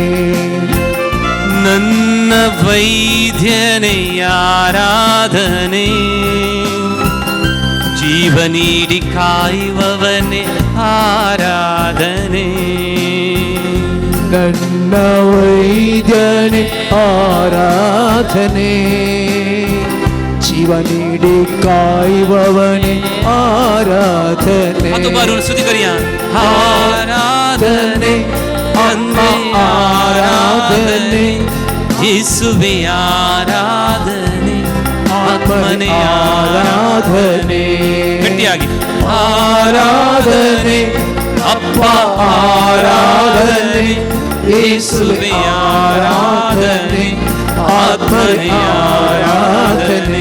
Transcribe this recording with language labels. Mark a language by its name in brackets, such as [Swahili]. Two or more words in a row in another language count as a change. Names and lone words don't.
[Kannada] ನನ್ನ ವೈದ್ಯನೇ ಆರಾಧನೆ ಜೀವ ನೀಡಿ ಕಾಯುವವನೇ ಆರಾಧನೆ ನನ್ನ ವೈದ್ಯನೇ ಆರಾಧನೆ ಜೀವ ನೀಡಿ ಕಾಯುವವನೇ ಆರಾಧನೆ [Konkani] हाथ उभारून स्तुती करूया आराधने [Kannada] ಆತ್ಮ ಆರಾಧನೆ ಯೇಸುವೆ ಆರಾಧನೆ ಆತ್ಮನೇ ಆರಾಧನೆ ಗಟ್ಟಿಯಾಗಿ ಆರಾಧನೆ ಅಪ್ಪ ಆರಾಧನೆ ಯೇಸುವೆ ಆರಾಧನೆ ಆತ್ಮನೇ ಆರಾಧನೆ